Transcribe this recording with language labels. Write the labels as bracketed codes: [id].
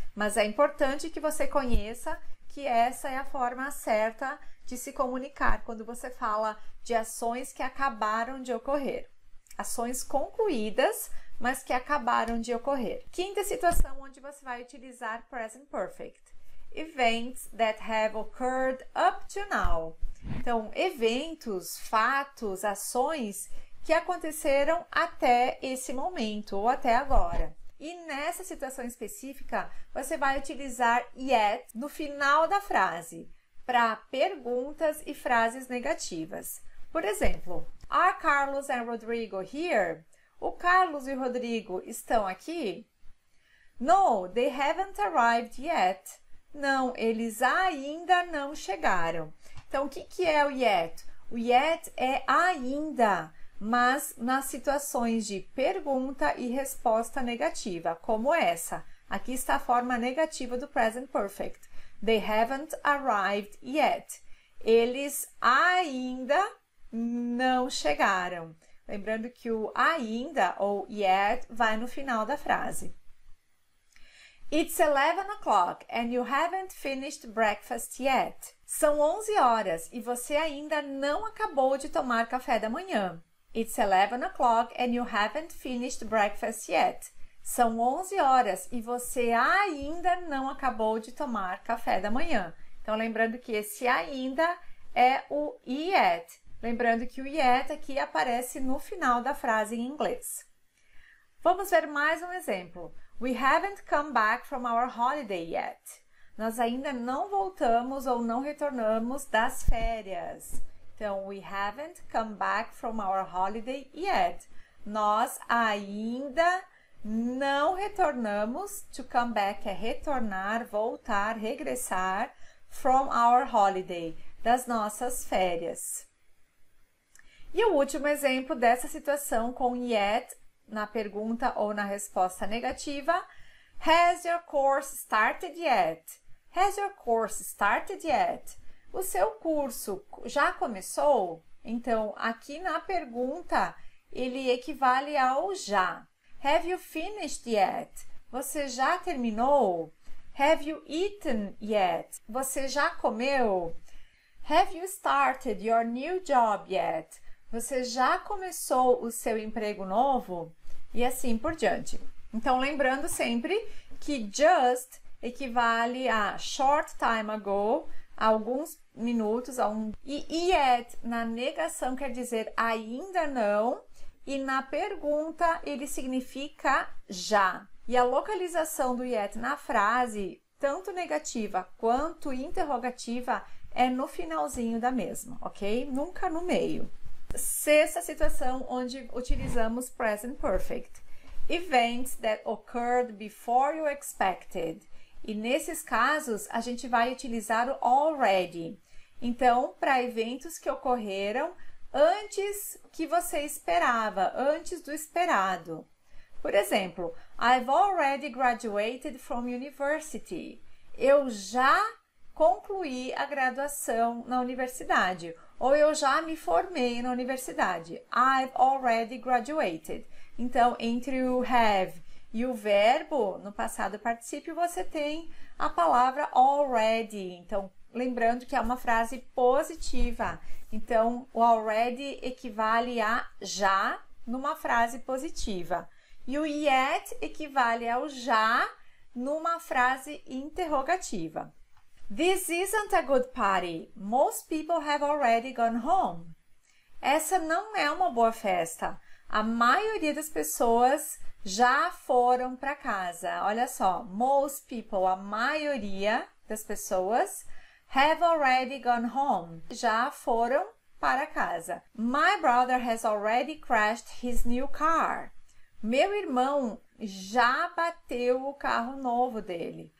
[pt] Mas é importante que você conheça que essa é a forma certa de se comunicar quando você fala de ações que acabaram de ocorrer. Ações concluídas, mas que acabaram de ocorrer. Quinta situação onde você vai utilizar present perfect. [en] Events that have occurred up to now. [pt] Então, eventos, fatos, ações que aconteceram até esse momento ou até agora. E nessa situação específica, você vai utilizar yet no final da frase para perguntas e frases negativas. Por exemplo, [en] are Carlos and Rodrigo here? [pt] O Carlos e o Rodrigo estão aqui? [en] No, they haven't arrived yet. [pt] Não, eles ainda não chegaram. Então, o que é o yet? O yet é ainda, mas nas situações de pergunta e resposta negativa, como essa. Aqui está a forma negativa do present perfect. [en] They haven't arrived yet. [pt] Eles ainda não chegaram. Lembrando que o ainda ou yet vai no final da frase. [en] It's 11 o'clock and you haven't finished breakfast yet. [pt] São 11 horas e você ainda não acabou de tomar café da manhã. [en] It's 11 o'clock and you haven't finished breakfast yet. [pt] São 11 horas e você ainda não acabou de tomar café da manhã. Então, lembrando que esse ainda é o yet. Lembrando que o yet aqui aparece no final da frase em inglês. Vamos ver mais um exemplo. [en] We haven't come back from our holiday yet. [pt] Nós ainda não voltamos ou não retornamos das férias. [en] Então, we haven't come back from our holiday yet. [pt] Nós ainda não retornamos. [en] To come back [pt] é retornar, voltar, regressar. [en] From our holiday, [pt] das nossas férias. E o último exemplo dessa situação com yet na pergunta ou na resposta negativa. [en] Has your course started yet? Has your course started yet? [pt] O seu curso já começou? Então, aqui na pergunta, ele equivale ao já. [en] Have you finished yet? [pt] Você já terminou? [en] Have you eaten yet? [pt] Você já comeu? [en] Have you started your new job yet? [pt] Você já começou o seu emprego novo? E assim por diante. Então, lembrando sempre que just equivale a [en] short time ago, [pt] a alguns minutos, e yet na negação quer dizer ainda não, e na pergunta ele significa já. E a localização do yet na frase, tanto negativa quanto interrogativa, é no finalzinho da mesma, ok? Nunca no meio. Sexta situação onde utilizamos present perfect. [en] Events that occurred before you expected. [pt] E nesses casos, a gente vai utilizar o already. Então, para eventos que ocorreram antes que você esperava, antes do esperado. Por exemplo, [en] I've already graduated from university. [pt] Eu já concluí a graduação na universidade. Ou eu já me formei na universidade. [en] I've already graduated. [pt] Então, entre o have e o verbo, no passado particípio, você tem a palavra already. Então, lembrando que é uma frase positiva. Então, o already equivale a já numa frase positiva. E o yet equivale ao já numa frase interrogativa. [en] This isn't a good party. Most people have already gone home. [pt] Essa não é uma boa festa. A maioria das pessoas já foram para casa. Olha só, [en] most people, [pt] a maioria das pessoas, [en] have already gone home. [pt] Já foram para casa. [en] My brother has already crashed his new car. [pt] Meu irmão já bateu o carro novo dele.